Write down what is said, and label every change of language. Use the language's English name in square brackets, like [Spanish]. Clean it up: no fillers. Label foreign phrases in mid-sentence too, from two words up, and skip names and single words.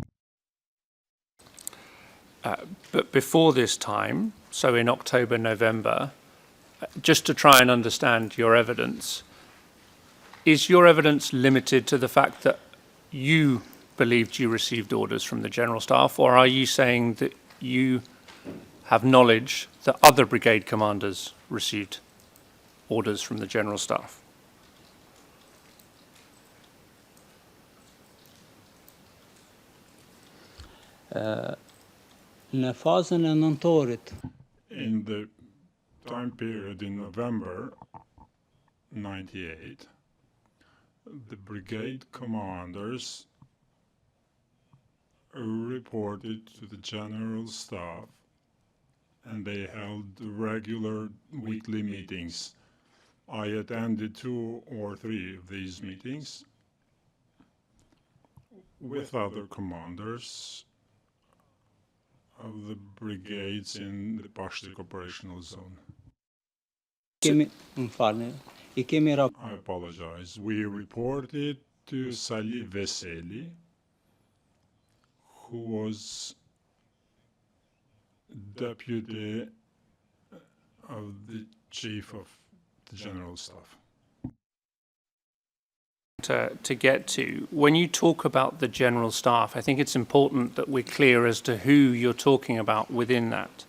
[English] But before this time, so in October, November, just to try and understand your evidence, is your evidence limited to the fact that you believed you received orders from the general staff, or are you saying that you have knowledge that other brigade commanders received orders from the general staff? [Albanian] Në fazën e nëntorit, [English] In the time period in November 98, the brigade commanders reported to the general staff and they held regular weekly meetings. I attended 2 or 3 of these meetings with other commanders of the brigades in the Pashtik operational zone. [Albanian] më falni, I kemi [English] I apologize. We reported to Salih Veseli, who was deputy of the chief of the general staff. To get to, when you talk about the general staff, I think it's important that we're clear as to who you're talking about within that.